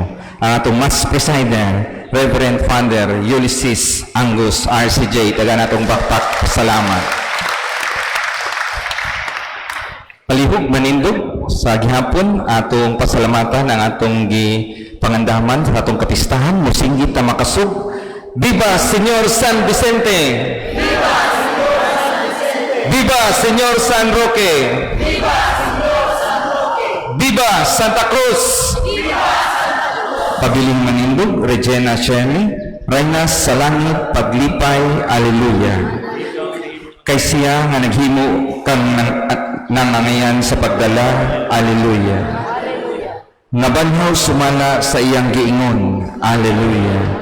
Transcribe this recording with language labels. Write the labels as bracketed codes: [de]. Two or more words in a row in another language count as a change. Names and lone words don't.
[ceb] Ang atong mas presider, Reverend Father Ulysses Angus RCJ, taga natong bakpak salamat. Palihog manindog sa gihapon atong pasalamatan ang atong gipangandaman sa atong kapistahan, musinggit ta makasug. Viva Señor San Vicente! Viva Señor San Vicente! Viva Señor San Roque! Viva Viva Santa Cruz! Viva Santa Cruz! Pabiling manindog, Regina Shirley, Reyna sa langit, paglipay, Alleluia. Kay siya nga naghimo kang nangangayan sa pagdala, Alleluia. Nabanhaw sumala sa iyang giingon, Alleluia.